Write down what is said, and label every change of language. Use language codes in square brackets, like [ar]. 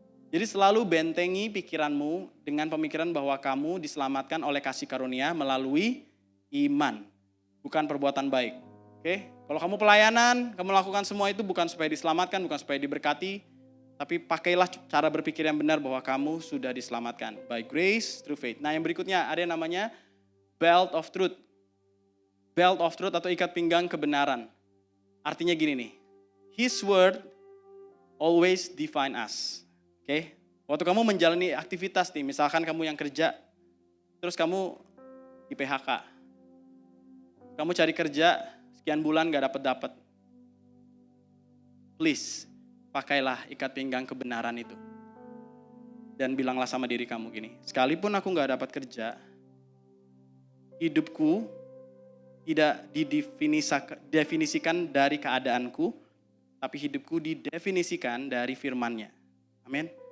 [id] Jadi selalu bentengi pikiranmu dengan pemikiran bahwa kamu diselamatkan oleh kasih karunia melalui iman, bukan perbuatan baik. Oke? Kalau kamu pelayanan, kamu lakukan semua itu bukan supaya diselamatkan, bukan supaya diberkati, tapi pakailah cara berpikir yang benar bahwa kamu sudah diselamatkan. [en] By grace, through faith. [id] Nah yang berikutnya ada yang namanya belt of truth. Belt of truth atau ikat pinggang kebenaran. Artinya gini nih, [en] His word always define us. [id] Oke? Waktu kamu menjalani aktivitas nih, misalkan kamu yang kerja, terus kamu di PHK. Kamu cari kerja, sekian bulan gak dapet. Please, pakailah ikat pinggang kebenaran itu. Dan bilanglah sama diri kamu gini, sekalipun aku gak dapat kerja, hidupku tidak didefinisikan dari keadaanku, tapi hidupku didefinisikan dari firman-Nya. Amin.